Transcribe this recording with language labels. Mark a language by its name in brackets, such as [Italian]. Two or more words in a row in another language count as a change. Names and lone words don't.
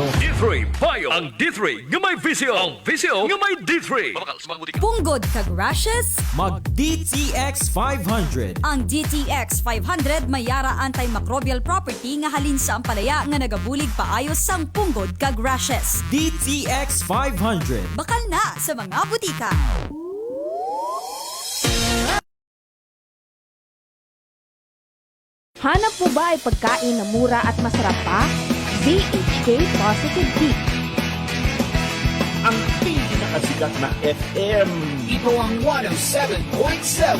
[Hiligaynon] D3 Bio. Ang D3 nga may visyo. Ang visyo nga may D3. Mabaka sa mga butika. Punggod kag rashes? Mag DTX 500. Ang DTX 500 mayara antimicrobial property nga halin sa ampalaya nga nagabulig paayos sang punggod kag rashes. DTX 500. Bakal na sa mga butika. [Filipino] Hanap mo ba ay pagkain na mura at masarap pa? BHK Positive Heat. Ang pinakasikat na FM. Ito ang 107.7